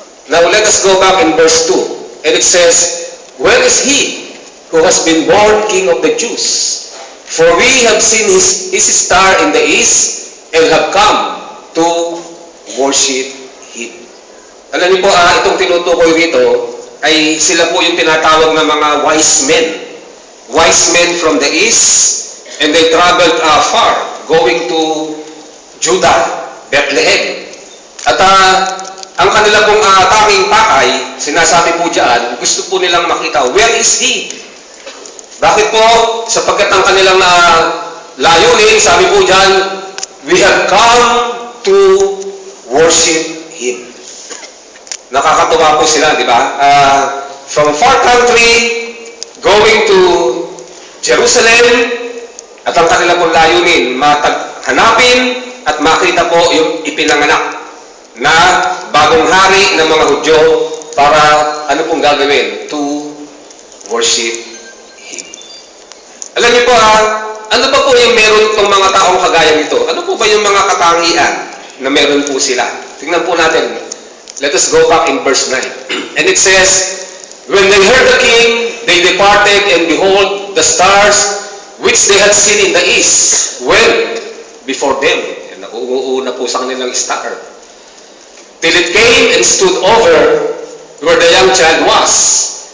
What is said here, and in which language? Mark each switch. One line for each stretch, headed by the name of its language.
English: Now, let us go back in verse 2. And it says, "Where is he who has been born King of the Jews? For we have seen his star in the east and have come to worship him."
Filipino: Alam niyo po, itong tinutukoy rito ay sila po yung tinatawag na mga wise men.
English: Wise men from the east, and they traveled far, going to Judah, Bethlehem.
Filipino: At ang kanila pong tanging pakay, sinasabi po dyan, gusto po nilang makita,
English: where is he?
Filipino: Bakit po? Sapagkat ang kanilang layunin, sabi po dyan,
English: we have come to worship him.
Filipino: Nakakatuwa po sila, di ba?
English: From far country, going to Jerusalem,
Filipino: at ang kanila pong layunin, hanapin at makita po yung ipinanganak na bagong hari ng mga Hudyo para ano pong gagawin?
English: To worship him.
Filipino: Alam niyo po, ano pa po yung meron itong mga taong kagaya nito? Ano po ba yung mga katangian na meron po sila? Tingnan po natin.
English: Let us go back in verse 9. And it says, "When they heard the king, they departed, and behold, the stars which they had seen in the east went before them."
Filipino: Nauuna po sa kanilang star.
English: "Till it came and stood over where the young child was.